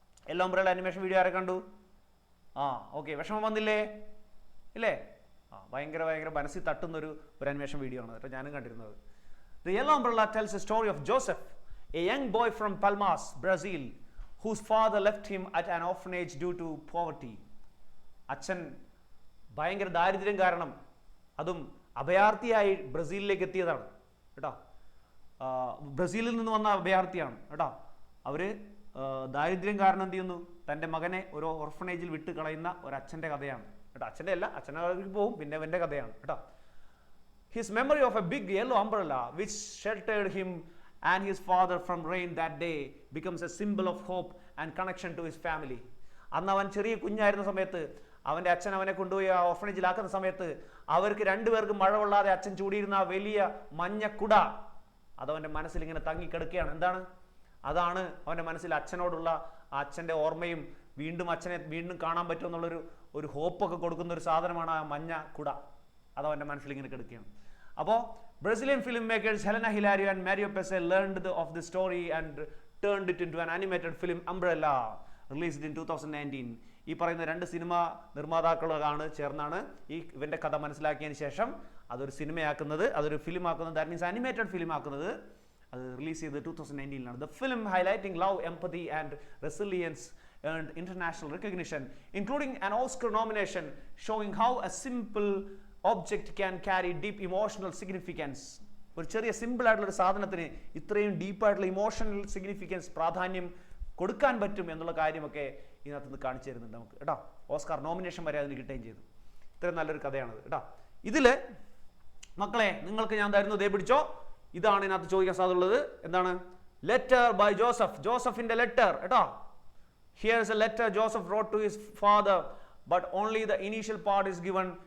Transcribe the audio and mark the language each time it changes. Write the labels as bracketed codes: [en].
[ml] Yellow umbrella animation video ആരെ കണ്ടു? Okay, വിഷമം വന്നില്ലേ? ഇല്ലേ? ഭയങ്കര മനസ്സിൽ തട്ടുന്നൊരു അനിമേഷൻ വീഡിയോ ആണ് കേട്ടോ, ഞാനും കണ്ടിരുന്നത്. [en] The Yellow Umbrella tells a story of Joseph, a young boy from Palmas, Brazil, whose father left him at an orphanage due to poverty. [ml] അച്ഛൻ ഭയങ്കര ദാരിദ്ര്യം കാരണം, അതും അഭയാർത്ഥിയായി ബ്രസീലിലേക്ക് എത്തിയതാണ് കേട്ടോ. ബ്രസീലിൽ നിന്ന് വന്ന അഭയാർത്ഥിയാണ് കേട്ടോ. അവര് ദാരിദ്ര്യം കാരണം എന്ത് ചെയ്യുന്നു, തൻ്റെ മകനെ ഒരു ഓർഫനേജിൽ വിട്ട് കളയുന്ന ഒരു അച്ഛൻ്റെ കഥയാണ് കേട്ടോ. അച്ഛൻ്റെ അല്ല, അച്ഛനെ പോവും, പിന്നെ അവൻ്റെ കഥയാണ് കേട്ടോ. [en] His memory of a big yellow umbrella which sheltered him and his father from rain that day becomes a symbol of hope and connection to his family. [ml] അന്ന് അവൻ ചെറിയ കുഞ്ഞായിരുന്ന സമയത്ത് അവൻ്റെ അച്ഛൻ അവനെ കൊണ്ടുപോയി ആ ഓർഫനേജിലാക്കുന്ന സമയത്ത് അവർക്ക് 2 പേർക്കും മഴ കൊള്ളാതെ അച്ഛൻ ചൂടിയിരുന്ന ആ വലിയ മഞ്ഞക്കുട അതവൻ്റെ മനസ്സിൽ ഇങ്ങനെ തങ്ങിക്കിടക്കുകയാണ്. എന്താണ്? അതാണ് അവൻ്റെ മനസ്സിൽ അച്ഛനോടുള്ള അച്ഛൻ്റെ ഓർമ്മയും അച്ഛനെ വീണ്ടും കാണാൻ പറ്റുമെന്നുള്ളൊരു ഹോപ്പൊക്കെ കൊടുക്കുന്ന ഒരു സാധനമാണ് ആ മഞ്ഞ കുട. അതവൻ്റെ മനസ്സിൽ ഇങ്ങനെ കിടക്കുകയാണ്. അപ്പോൾ [en] Brazilian film makers Helena Hilario and Mario Pece learned of the story and turned it into an animated film umbrella released in 2019. [ml] ഈ പറയുന്ന 2 സിനിമാ നിർമ്മാതാക്കളാണ് ചേർന്നാണ് ഇവൻ്റെ കഥ മനസ്സിലാക്കിയതിന് ശേഷം അതൊരു സിനിമയാക്കുന്നത്, അതൊരു ഫിലിം ആക്കുന്നത്, ദാറ്റ് മീൻസ് ആനിമേറ്റഡ് ഫിലിം ആക്കുന്നത്. അത് റിലീസ് ചെയ്തത് [en] 2019 the film highlighting love, empathy and resilience earned international recognition, including an Oscar nomination, showing how a simple object can carry deep emotional significance. [ml] ഒരു ചെറിയ സിമ്പിൾ ആയിട്ടുള്ള ഒരു സാധനത്തിന് ഇത്രയും ഡീപ്പായിട്ടുള്ള ഇമോഷണൽ സിഗ്നിഫിക്കൻസ്, പ്രാധാന്യം കൊടുക്കാൻ പറ്റും എന്നുള്ള കാര്യമൊക്കെ ഇതിനകത്ത് നിന്ന് കാണിച്ചു തരുന്നുണ്ട് നമുക്ക് കേട്ടോ. ഓസ്കാർ നോമിനേഷൻ വരെ അതിന് കിട്ടുകയും ചെയ്തു. ഇത്രയും നല്ലൊരു കഥയാണത് കേട്ടോ. ഇതിൽ മക്കളെ നിങ്ങൾക്ക് ഞാൻ തരുന്നത് പിടിച്ചോ, ഇതാണ് ഇതിനകത്ത് ചോദിക്കാൻ സാധ്യതയുള്ളത്. എന്താണ്? ലെറ്റർ ബൈ ജോസഫ്, ജോസഫിന്റെ ലെറ്റർ കേട്ടോ. [en] Here is a letter Joseph wrote to his father, but only the initial part is given.